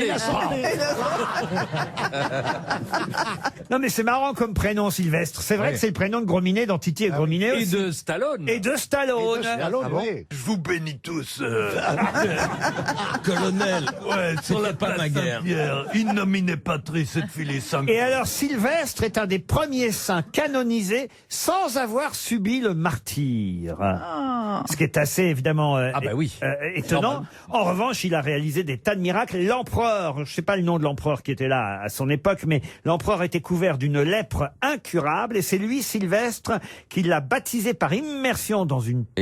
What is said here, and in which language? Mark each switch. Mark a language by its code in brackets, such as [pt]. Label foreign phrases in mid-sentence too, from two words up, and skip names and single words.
[fr] Et la santé. Non mais c'est marrant comme prénom Sylvestre. C'est vrai Ouais. que c'est le prénom de Grominet, dans Titi et Grominet Et aussi. de Stallone. Et de Stallone. Allô, oui. Je vous bénis tous. Colonel, ouais, c'était pas ma guerre. [la] in nomine Patris et Filii Sancti. [fr] Et alors, Sylvestre est un des premiers saints canonisés sans avoir subi le martyre. Ce qui est assez, évidemment, étonnant. En revanche, il a réalisé des tas de miracles. L'empereur, je ne sais pas le nom de l'empereur qui était là à son époque, mais l'empereur était couvert d'une lèpre incurable et c'est lui, Sylvestre, qui l'a baptisé par immersion dans une piscine.